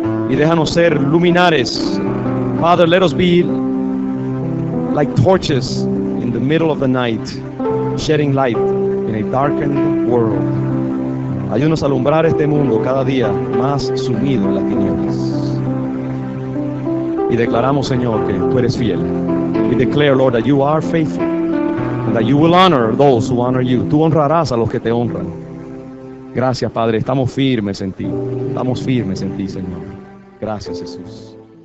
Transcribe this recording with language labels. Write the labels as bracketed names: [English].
[Spanish] Y déjanos ser luminares. [English] Father, let us be like torches in the middle of the night, shedding light in a darkened world. [Spanish] Ayúdanos a alumbrar este mundo cada día más sumido en las tinieblas. Y declaramos, Señor, que tú eres fiel. [English] We declare, Lord, that you are faithful and that you will honor those who honor you. [Spanish] Tú honrarás a los que te honran. Gracias, Padre. Estamos firmes en ti. Estamos firmes en ti, Señor. Gracias, Jesús.